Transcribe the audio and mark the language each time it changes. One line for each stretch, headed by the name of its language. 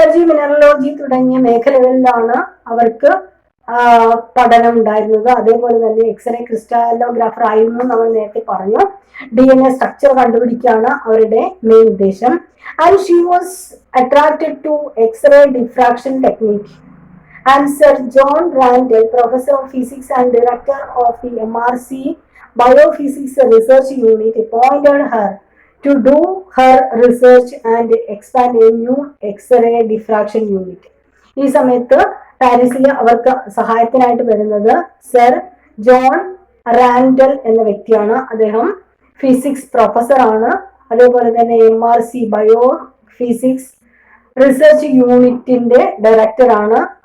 Malayalam: മിനറലോജി തുടങ്ങിയ മേഖലകളിലാണ് അവർക്ക് പഠനം ഉണ്ടായിരുന്നത്. അതേപോലെ തന്നെ എക്സ്റേ ക്രിസ്റ്റാലോഗ്രാഫർ ആയിരുന്നു നമ്മൾ നേരത്തെ പറഞ്ഞു. DNA സ്ട്രക്ചർ കണ്ടുപിടിക്കുകയാണ് അവരുടെ മെയിൻ ഉദ്ദേശം.
English: And she was attracted to X-ray diffraction technique. And Sir John Randall, Professor of Physics and Director of the MRC Biophysics Research Unit, appointed her to do her research and expand a new X-ray diffraction unit.
Malayalam: ഈ സമയത്ത് പാരീസിൽ അവർക്ക് സഹായത്തിനായിട്ട് വരുന്നത് sir John Randall എന്ന വ്യക്തിയാണ്. അദ്ദേഹം physics professor ആണ്. അതേപോലെ തന്നെ MRC ബയോ ഫിസിക്സ് റിസർച്ച് യൂണിറ്റിന്റെ ഡയറക്ടറാണ്.